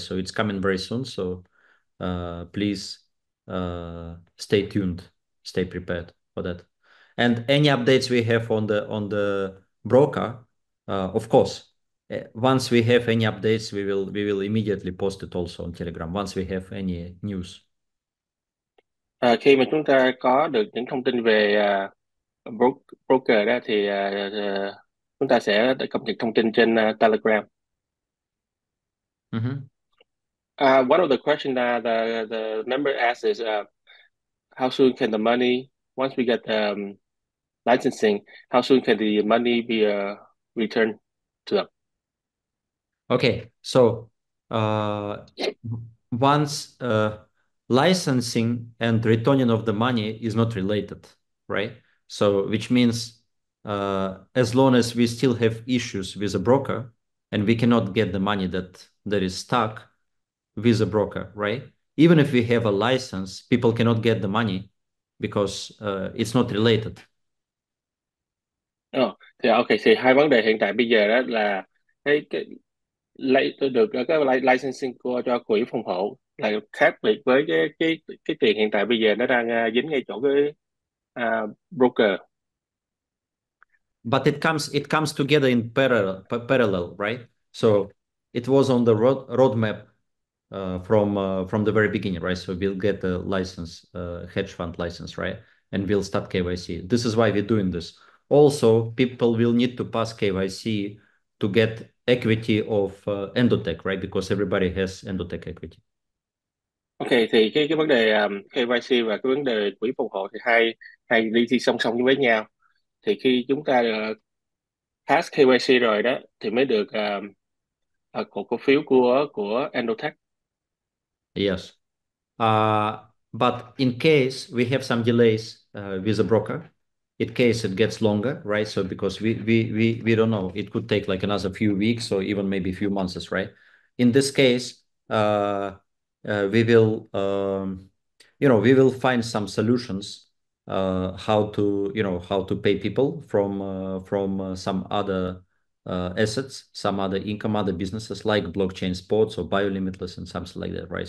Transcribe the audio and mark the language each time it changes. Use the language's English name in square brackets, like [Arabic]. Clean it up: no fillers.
[English] So it's coming very soon. So please stay tuned, stay prepared for that. And any updates we have on the broker, of course, once we have any updates, we will immediately post it also on Telegram once we have any news. [Vietnamese] Khi mà chúng ta có được những thông tin về broker đó thì chúng ta sẽ cập nhật thông tin trên Telegram. Mhm. [English] One of the questions the member asks is how soon can the money, once we get licensing, how soon can the money be returned to them? Okay, so uh, once licensing and returning of the money is not related, right? So which means as long as we still have issues with a broker and we cannot get the money that is stuck with a broker, right? Even if we have a license, people cannot get the money because it's not related. [Vietnamese] Thì ok, thì hai vấn đề hiện tại bây giờ đó là cái lấy tôi được cái licensing cho quỹ phòng hộ là khác biệt với cái tiền hiện tại bây giờ nó đang dính ngay chỗ cái broker. [English] But it comes together in parallel, right? So it was on the roadmap from the very beginning, right? So we'll get the license, hedge fund license, right? And we'll start KYC. This is why we're doing this. Also, people will need to pass KYC to get equity of Endotech, right? Because everybody has Endotech equity. [Vietnamese] Ok, thì cái vấn đề KYC và cái vấn đề quỹ phòng hộ thì hai hai đi thi song song với nhau. Thì khi chúng ta pass KYC rồi đó thì mới được cổ phiếu của Endotech. [English] Yes. But in case we have some delays with the broker, in case it gets longer, right? So because we don't know, it could take like another few weeks or even maybe a few months, right? In this case, we will we will find some solutions how to pay people from some other assets, some other income, other businesses like blockchain sports or Bio-Limitless and something like that, right?